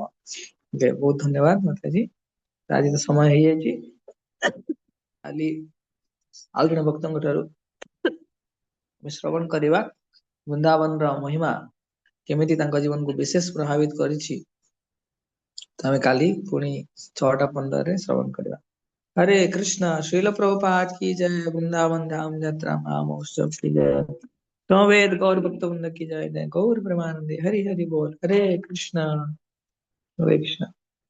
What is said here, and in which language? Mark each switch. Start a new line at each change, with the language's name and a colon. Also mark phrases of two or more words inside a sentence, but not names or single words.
Odia: ବହୁତ ଧନ୍ୟବାଦ ମାତାଜୀ, ଆଜି ତ ସମୟ ହେଇଯାଇଛି। କାଲି ଆଉ ଜଣେ ଭକ୍ତଙ୍କ ଠାରୁ ଆମେ ଶ୍ରବଣ କରିବା ବୃନ୍ଦାବନର ମହିମା କେମିତି ତାଙ୍କ ଜୀବନକୁ ବିଶେଷ ପ୍ରଭାବିତ କରିଛି। ତ ଆମେ କାଲି ପୁଣି 6:15ରେ ଶ୍ରବଣ କରିବା।
Hindi: हरे कृष्णा। श्रील प्रभुपाद की जय। वृंदावन धाम यात्रा महामहोत्सव की जय। समवेत गौर भक्त वृंद की जय, जय गौर प्रेमानंदे, हरि हरि बोल, हरे कृष्णा हरे कृष्णा।